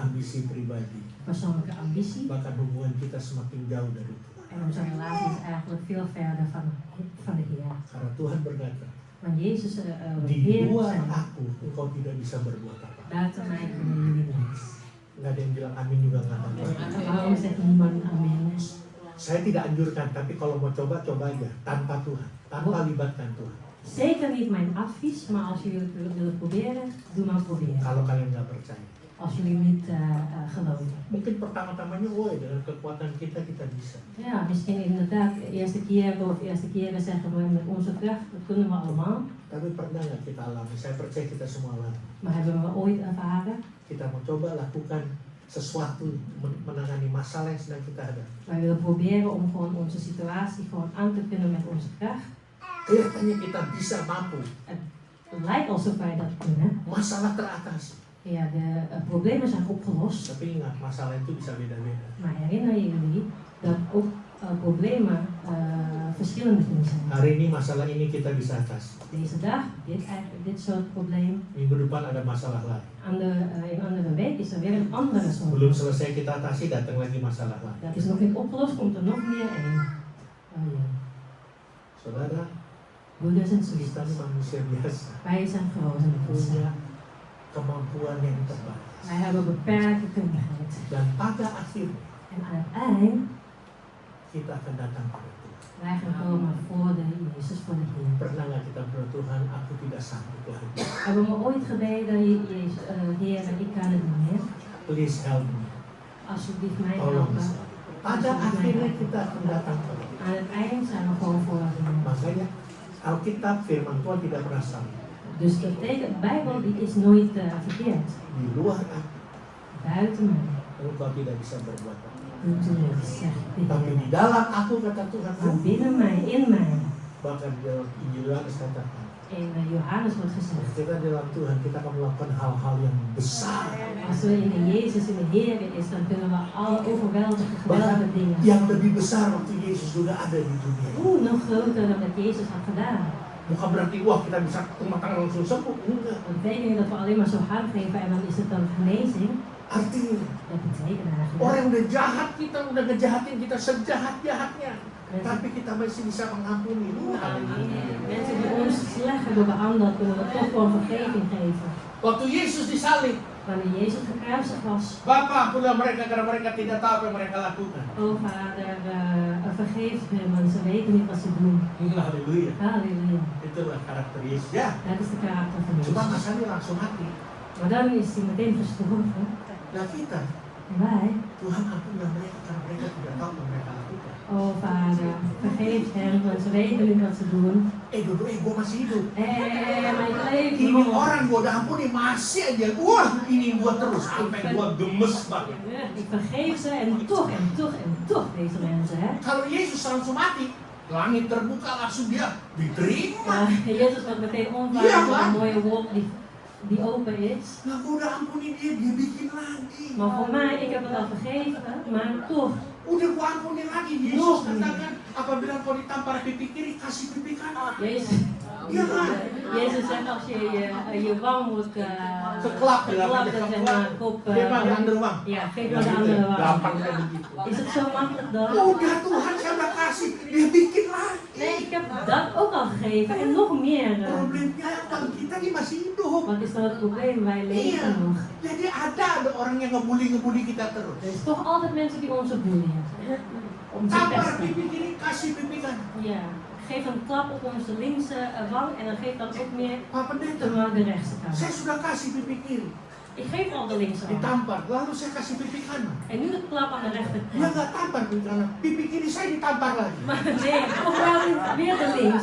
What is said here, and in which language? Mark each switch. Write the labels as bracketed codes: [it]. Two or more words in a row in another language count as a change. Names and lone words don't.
[id] ambisi pribadi, [nl] Persoonlijke ambitie. [id] bahkan hubungan kita semakin jauh dari Tuhan. [nl] En onze relatie is eigenlijk veel verder van de Heer. [id] Karena Tuhan berkata, [nl] Want Jezus, [id] di [nl] Heer [id] luar [nl] zijn, [id] aku engkau tidak bisa berbuat apa. [nl] buiten mij kunnen jullie niks. [id] Nggak ada yang bilang amin juga nggak ada. [nl] Waarom zegt niemand amen? [id] Saya tidak anjurkan, tapi kalau mau coba aja tanpa Tuhan, tanpa libatkan Tuhan. [nl] Zeker niet mijn advies, maar als jullie het willen proberen, doe maar proberen. [id] Kalau kalian nggak percaya, [nl] Als jullie niet geloven. [id] mungkin pertama-tamanya, woi dengan kekuatan kita bisa. [nl] Ja, misschien inderdaad de eerste keren zeggen we met onze kracht, dat kunnen we allemaal. [id] Tapi pernah nggak kita alami? Saya percaya kita semua alami. [nl] Maar hebben we ooit ervaren? [id] Kita mau coba lakukan sesuatu menangani masalah yang sedang kita hadapi. [nl] Wij willen proberen om gewoon onze situatie gewoon aan te kunnen met onze kracht. [id] Kelihatannya kita bisa mampu, [nl] Het lijkt alsof wij dat kunnen. [id] masalah teratasi. [nl] Ja, de problemen zijn opgelost. [id] Tapi ingat, masalah itu bisa beda-beda. [nl] Maar herinner je jullie dat ook problemen verschillend kunnen zijn. [id] Hari ini masalah ini kita bisa atasi. [nl] Deze dag, dit soort probleem. [id] Minggu depan ada masalah lain. [nl] In andere week is er weer een andere soort. [id] Belum selesai kita atasi, datang lagi masalah lain. [nl] Dat is nog niet opgelost, komt er nog meer een. Oh ja. [id] Saudara, [nl] Broeders en [id] kita ini [nl] zusters, [id] manusia biasa, [nl] wij zijn gewone mensen. [id] punya kemampuan yang terbatas. [nl] Wij hebben beperkte kundigheid. [id] Dan pada akhirnya [nl] En aan het eind, [id] kita akan datang pada Tuhan. [nl] wij gaan komen voor de Jezus, voor de Heer. [id] Pernah nggak kita berdoa, Tuhan, aku tidak sanggup lagi. [nl] Hebben we ooit gebeden, Jezus, Heer, ik kan het niet meer. [en] Please help me. [nl] Alsjeblieft mij [id] Tolong. [nl] helpen. [id] Pada akhirnya kita akan datang pada Tuhan. [nl] Aan het eind zijn we gewoon voor de Heer. [id] Makanya Alkitab firman Tuhan tidak pernah salah. [nl] Dus dat betekent, de Bijbel die is nooit verkeerd. [id] Di luar aku, [nl] Buiten mij [id] engkau tidak bisa berbuat apa. [nl] doet u niks, zegt de [id] Tapi [nl] Heer. [id] di dalam aku, kata Tuhan, [nl] Maar binnen mij, in mij. [id] bahkan di dalam Injil Yohanes katakan, [nl] In Johannes wordt gezegd, [id] kita dalam Tuhan kita akan melakukan hal-hal yang besar, [nl] als we in de Jezus, in de Heer is, dan kunnen we alle overweldige, geweldige dingen. [id] yang lebih besar waktu Yesus sudah ada di dunia. [nl] Nog groter dan dat Jezus had gedaan. [id] Bukan berarti wah kita bisa rumah tangga langsung sembuh, enggak. [nl] Dat betekent niet dat we alleen maar zo hard geven en dan is het dan genezing. [id] Artinya [nl] Dat betekent eigenlijk [id] orang yang udah jahat kita, udah ngejahatin kita sejahat-jahatnya, Tapi kita masih bisa mengampuni. [nl] Mensen die ons slecht hebben behandeld, kunnen we toch gewoon vergeving geven. [id] Waktu Yesus disalib, [nl] Wanneer Jezus gekruisigd was, [id] Bapa ampunilah mereka karena mereka tidak tahu apa yang mereka lakukan. [nl] oh Vader, vergeef hem, want ze weten niet wat ze doen. [id] Haleluya. [nl] Halleluja. [id] Itulah karakter Yesus. Ya, [nl] Dat is de karakter van [id] cuma [nl] Jezus. [id] masalahnya langsung mati. [nl] Maar dan is hij meteen gestorven. [id] Nah kita, [nl] En wij, [id] Tuhan ampunilah mereka karena mereka tidak tahu apa yang mereka lakukan. [nl] oh Vader, vergeef hen, want ze weten niet wat ze doen. [id] Dodo, gue masih hidup. [nl] Maar ik leef [id] Ini [nl] nog. [id] orang gue udah ampuni masih aja. Wah, ini gue terus sampai gue gemes banget. [nl] Ik vergeef ze en toch en toch en toch deze mensen. Hè? [id] Kalau Yesus langsung mati, langit terbuka langsung dia diterima. [nl] Jezus wordt meteen Ja, onvaardig met man. een mooie wolk die open is. [id] Nah, gue udah ampuni dia, dia bikin lagi. [nl] Maar voor mij, ik heb het al vergeven, maar toch. [id] Udah gue ampuni lagi. Yesus katakan, apabila kau ditampar pipi kiri, kasih pipi kanan. [nl] Jezus, Ja, man. Jezus zegt als je je wang wordt Geklapt, geklapt en zeg maar kop. Geef maar die andere wang. Ja, geef maar de andere wang. [id] Gampang kayak begitu. [nl] Is het zo makkelijk dan? [id] Udah Tuhan saya udah kasih, dia bikin lagi. [nl] Nee, ik heb dat ook al gegeven en nog meer. [id] Problemnya kan kita ini masih hidup. [nl] Wat is dan het probleem? Wij leven nog. [id] Jadi ada orang yang ngebully kita terus. [nl] Er is toch altijd mensen die onze boeien. Om te [id] Tampar [nl] pesten. [id] pipi kiri, kasih pipi kanan. [nl] Ja. Geef een klap op onze linkse wang en dan geef dan ook meer [id] Pak pendeta, [nl] op de rechtse [id] saya [nl] kant. [id] sudah kasih pipi kiri, [nl] Ik geef al de linkse wang. [id] ditampar, lalu saya kasih pipi kanan. [nl] En nu de klap aan de [id] Dia [nl] rechterkant. [id] nggak tampar pipi kanan, pipi kiri saya ditampar lagi. [nl] Maar nee, of wel weer de links.